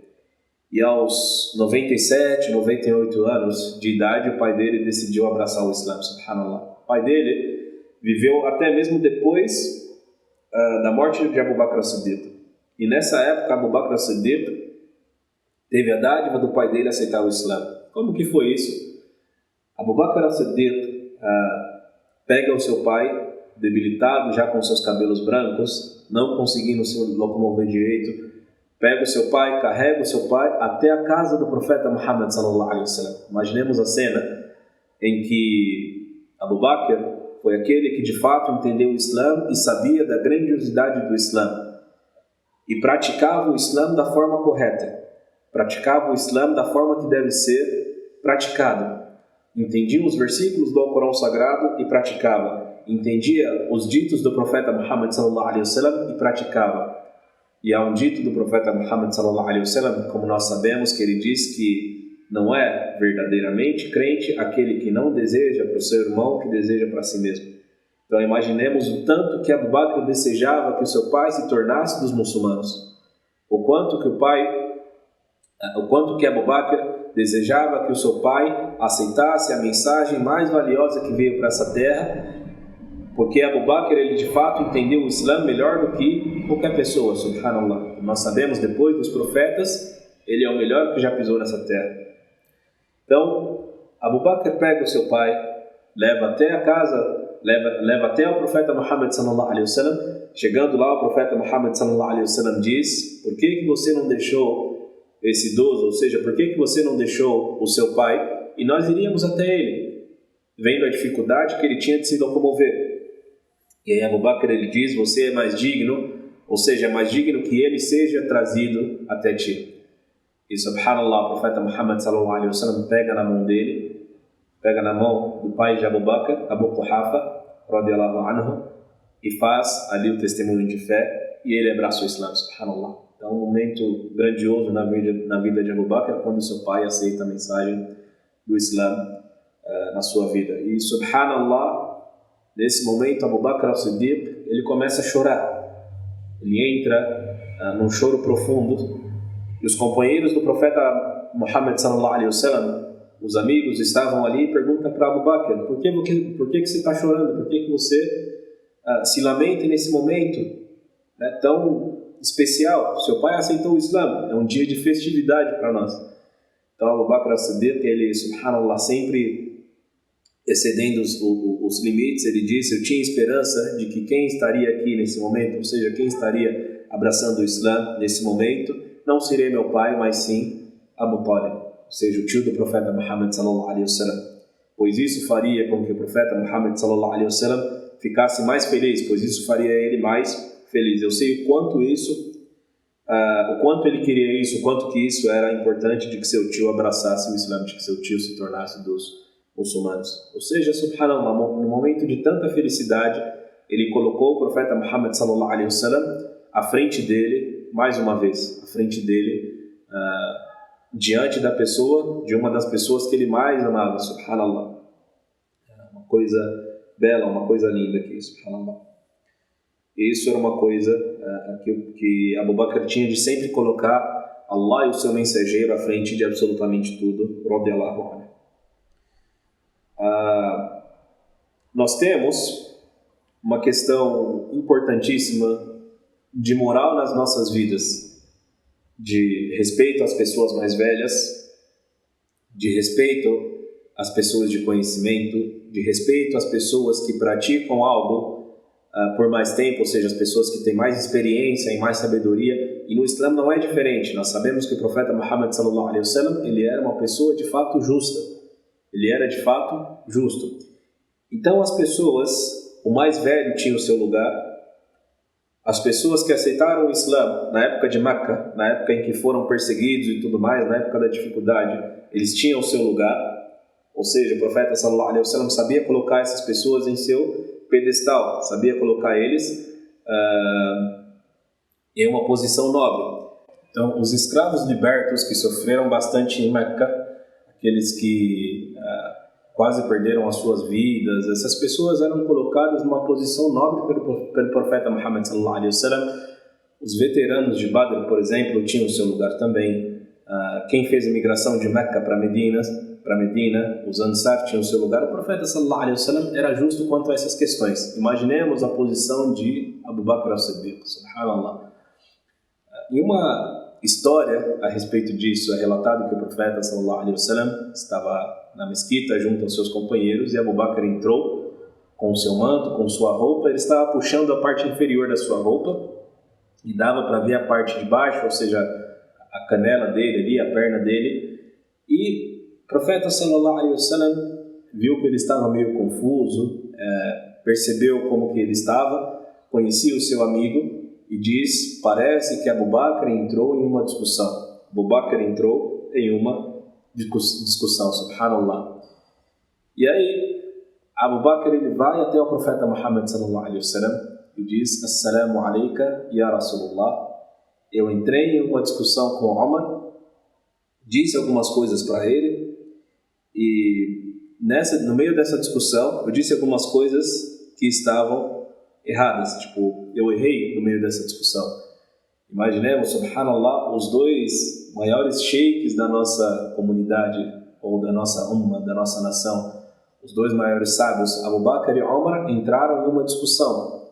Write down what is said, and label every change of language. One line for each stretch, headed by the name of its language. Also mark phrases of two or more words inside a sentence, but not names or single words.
Portuguese: E aos 97, 98 anos de idade, o pai dele decidiu abraçar o Islã, subhanallah. O pai dele viveu até mesmo depois da morte de Abu Bakr as-Siddiq. E nessa época, Abu Bakr as-Siddiq teve a dádiva do pai dele aceitar o Islã. Como que foi isso? Abu Bakr as-Siddiq pega o seu pai, debilitado, já com seus cabelos brancos, não conseguindo se locomover direito, pega o seu pai, carrega o seu pai até a casa do profeta Muhammad
Arabic: صلى الله عليه وسلم.
Portuguese: Imaginemos a cena em que Abu Bakr foi aquele que de fato entendeu o Islã e sabia da grandiosidade do Islã e praticava o Islã da forma correta. praticava o Islã da forma que deve ser praticado. Entendia os versículos do Alcorão Sagrado e praticava. Entendia os ditos do profeta Muhammad
Arabic: صلى الله عليه وسلم
Portuguese: e praticava. E há um dito do profeta Muhammad
Arabic: صلى الله عليه وسلم,
Portuguese: como nós sabemos, que ele diz que não é verdadeiramente crente aquele que não deseja para o seu irmão o que deseja para si mesmo. Então imaginemos o tanto que Abu Bakr desejava que o seu pai se tornasse dos muçulmanos. O quanto que Abu Bakr desejava que o seu pai aceitasse a mensagem mais valiosa que veio para essa terra, porque Abu Bakr, ele de fato entendeu o Islã melhor do que qualquer pessoa, subhanallah. Nós sabemos, depois dos profetas, ele é o melhor que já pisou nessa terra. Então, Abu Bakr pega o seu pai, leva até a casa, leva até o profeta Muhammad
Arabic: صلى الله عليه وسلم.
Portuguese: Chegando lá, o profeta Muhammad
Arabic: صلى الله عليه وسلم
Portuguese: diz: por que você não deixou esse idoso, ou seja, por que você não deixou o seu pai? E nós iríamos até ele, vendo a dificuldade que ele tinha de se locomover. E aí Abu Bakr, ele diz: você é mais digno, ou seja, é mais digno que ele seja trazido até ti. E subhanallah, o profeta Muhammad
Arabic: صلى الله عليه وسلم
Portuguese: pega na mão dele, pega na mão do pai de Abu Bakr, Abu Quhafa,
Arabic: رضي الله عنه,
Portuguese: e faz ali o testemunho de fé, e ele abraça o Islã, subhanallah. Então, um momento grandioso na vida de Abu Bakr, quando seu pai aceita a mensagem do Islã na sua vida. E subhanallah, nesse momento, Abu Bakr al-Siddiq, ele começa a chorar. Ele entra num choro profundo. E os companheiros do profeta Muhammad
Arabic: صلى الله عليه وسلم,
Portuguese: os amigos, estavam ali e perguntam para Abu Bakr: por que você está chorando? Por que você se lamenta nesse momento tão especial? Seu pai aceitou o Islã, é um dia de festividade para nós. Então Abu Bakr al-Siddiq, ele, subhanallah, sempre excedendo os limites, ele disse: eu tinha esperança de que quem estaria aqui nesse momento, ou seja, quem estaria abraçando o Islã nesse momento, não seria meu pai, mas sim Abu Talib, ou seja, o tio do profeta Muhammad
Arabic: صلى الله عليه وسلم,
Portuguese: pois isso faria com que o profeta Muhammad
Arabic: صلى الله عليه وسلم
Portuguese: ficasse mais feliz, pois isso faria ele mais feliz. Eu sei o quanto ele queria isso, o quanto que isso era importante de que seu tio abraçasse o Islã, de que seu tio se tornasse dos muçulmanos. Ou seja, subhanallah, no momento de tanta felicidade, ele colocou o profeta Muhammad
Arabic: صلى الله عليه وسلم
Portuguese: à frente dele, mais uma vez, à frente dele, diante da pessoa, de uma das pessoas que ele mais amava, subhanallah. Uma coisa bela, uma coisa linda aqui, subhanallah. Isso era uma coisa que Abu Bakr tinha de sempre colocar Allah e o seu mensageiro à frente de absolutamente tudo,
Arabic: رضي الله عنه.
Portuguese: Nós temos uma questão importantíssima de moral nas nossas vidas, de respeito às pessoas mais velhas, de respeito às pessoas de conhecimento, de respeito às pessoas que praticam algo por mais tempo, ou seja, as pessoas que têm mais experiência e mais sabedoria. E no Islã não é diferente. Nós sabemos que o profeta Muhammad
Arabic: صلى الله عليه وسلم,
Portuguese: ele era uma pessoa de fato justa. Ele era de fato justo. Então as pessoas, o mais velho tinha o seu lugar. As pessoas que aceitaram o Islã na época de Meca, na época em que foram perseguidos e tudo mais, na época da dificuldade, eles tinham o seu lugar. Ou seja, o profeta
Arabic: صلى الله عليه وسلم
Portuguese: sabia colocar essas pessoas em seu pedestal, sabia colocar eles em uma posição nobre. Então, os escravos libertos que sofreram bastante em Meca, aqueles que quase perderam as suas vidas, essas pessoas eram colocadas numa posição nobre pelo profeta Muhammad
Arabic: صلى الله عليه وسلم.
Portuguese: Os veteranos de Badr, por exemplo, tinham o seu lugar também. Quem fez a migração de Meca para Medina, os Ansar tinham o seu lugar. O profeta
Arabic: صلى الله عليه وسلم
Portuguese: era justo quanto a essas questões. Imaginemos a posição de Abu Bakr al-Siddiq, subhanallah. Em uma história a respeito disso, é relatado que o profeta
Arabic: صلى الله عليه وسلم
Portuguese: estava na mesquita junto aos seus companheiros e Abu Bakr entrou com o seu manto, com sua roupa. Ele estava puxando a parte inferior da sua roupa e dava para ver a parte de baixo, ou seja, a canela dele ali, a perna dele. E o profeta
Arabic: صلى الله عليه وسلم
Portuguese: viu que ele estava meio confuso, percebeu como que ele estava, conhecia o seu amigo e diz: parece que Abu Bakr entrou em uma discussão. Abu Bakr entrou em uma discussão, subhanallah. E aí, Abu Bakr ele vai até o profeta Muhammad
Arabic: صلى الله عليه وسلم
Portuguese: e diz:
Arabic: السلام عليك يا رسول الله.
Portuguese: Eu entrei em uma discussão com Omar, disse algumas coisas para ele e no meio dessa discussão eu disse algumas coisas que estavam erradas. Tipo, eu errei no meio dessa discussão. Imaginemos, subhanallah, os dois maiores sheikhs da nossa comunidade ou da nossa umma, da nossa nação, os dois maiores sábios, Abu Bakr e Omar, entraram em uma discussão.